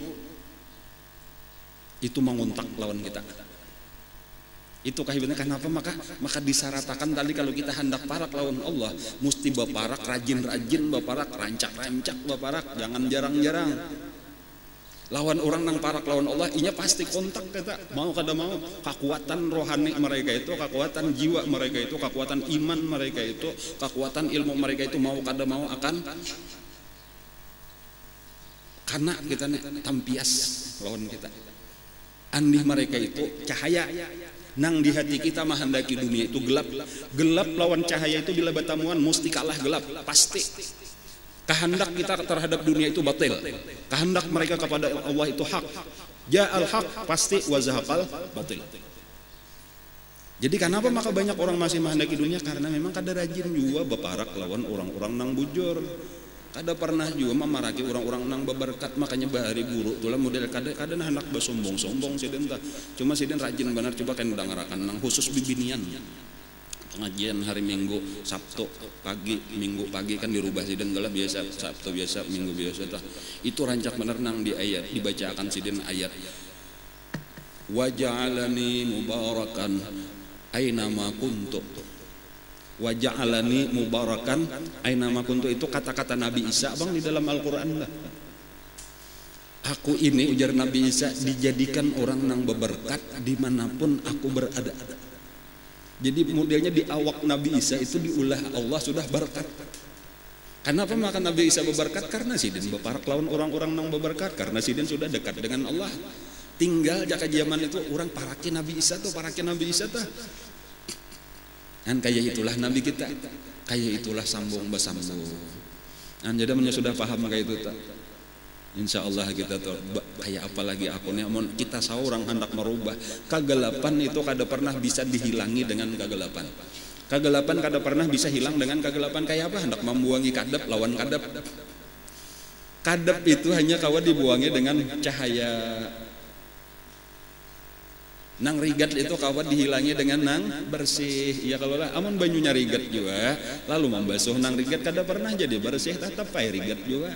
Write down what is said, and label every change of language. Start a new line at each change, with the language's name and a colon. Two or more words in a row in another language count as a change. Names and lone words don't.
Banjar: Itu mengontak lawan kita. Itu kahibannya kenapa maka disaratakan tadi kalau kita hendak parak lawan Allah, mesti beparak rajin-rajin beparak, rancak-rancak beparak, jangan jarang-jarang. Lawan orang nang parak lawan Allah, inya pasti kontak kita. Mau kada mau, kekuatan rohani mereka itu, kekuatan jiwa mereka itu, kekuatan iman mereka itu, kekuatan ilmu mereka itu mau kada mau akan karena kita nih tampias lawan kita. Andih mereka itu cahaya. Nang di hati kita menghendaki dunia itu gelap. Gelap lawan cahaya itu bila bertemuan mesti kalah gelap, pasti. Kehendak kita terhadap dunia itu batil. Kehendak mereka kepada Allah itu hak.
Arabic: جاء الحق pasti وزهق الباطل.
Banjar: Jadi kenapa maka banyak orang masih menghendaki dunia? Karena memang kada rajin juga beparak lawan orang-orang nang bujur. Kada pernah juga memaraki orang-orang nang beberkat, makanya bahari buruk tulah model kada hendak bersombong-sombong siden tah. Cuma siden rajin benar, coba kan udah ngarakan nang khusus bibinian. Pengajian hari Minggu, Sabtu pagi, Minggu pagi kan dirubah siden gala biasa, Sabtu biasa, Minggu biasa tah. Itu rancak bener nang di ayat dibacakan siden ayat.
Arabic: وجعلني مباركا أينما كنت. وجعلني مباركا أينما كنت,
Banjar: itu kata-kata Nabi Isa Bang di dalam Al-Qur'an lah. Aku ini, ujar Nabi Isa, dijadikan orang nang beberkat dimanapun aku berada. Jadi modelnya di awak Nabi Isa itu diulah Allah sudah berkat. Kenapa maka Nabi Isa berberkat? Karena sidin beparak lawan orang-orang nang berberkat, karena sidin sudah dekat dengan Allah. Tinggal jaka zaman itu orang paraki Nabi Isa tuh, kan kayak itulah Nabi kita, kayak itulah sambung bersambung. Kan jadi sudah paham kayak itu tak?
Arabic: إن شاء الله
Banjar: kita tuh kayak apalagi akunnya, kita seorang hendak merubah kegelapan itu kada pernah bisa dihilangi dengan kegelapan. Kegelapan kada pernah bisa hilang dengan kegelapan. Kayak apa? Hendak membuangi kadep lawan kadep. Kadep itu hanya kawa dibuangi dengan cahaya. Nang rigat itu kawan dihilangi dengan nang bersih. Ya kalau lah amun banyunya rigat juga lalu membasuh nang rigat kada pernah jadi bersih, tetap pay rigat juga.